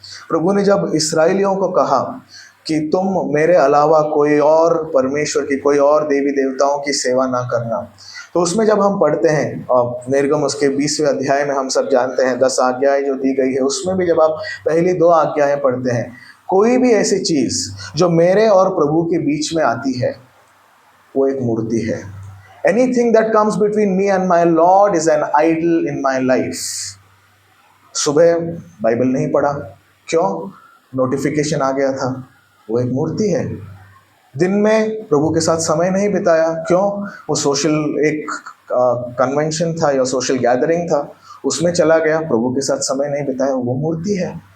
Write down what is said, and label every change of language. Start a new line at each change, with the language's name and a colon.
Hindi: प्रभु ने जब इस्राएलियों को कहा कि तुम मेरे अलावा कोई और परमेश्वर की, कोई और देवी देवताओं की सेवा ना करना, तो उसमें जब हम पढ़ते हैं और निर्गम उसके 20वें अध्याय में हम सब जानते हैं 10 आज्ञाएं जो दी गई है, उसमें भी जब आप पहली 2 आज्ञाएं पढ़ते हैं, कोई भी ऐसी चीज़ जो मेरे और प्रभु के बीच में आती है वो एक मूर्ति है।
English: Anything that comes between me and my Lord is an idol in my life.
Hindi: सुबह बाइबल नहीं पढ़ा, क्यों? नोटिफिकेशन आ गया था, वो एक मूर्ति है। दिन में प्रभु के साथ समय नहीं बिताया, क्यों? वो सोशल एक कन्वेंशन था या सोशल गैदरिंग था, उसमें चला गया, प्रभु के साथ समय नहीं बिताया, वो मूर्ति है।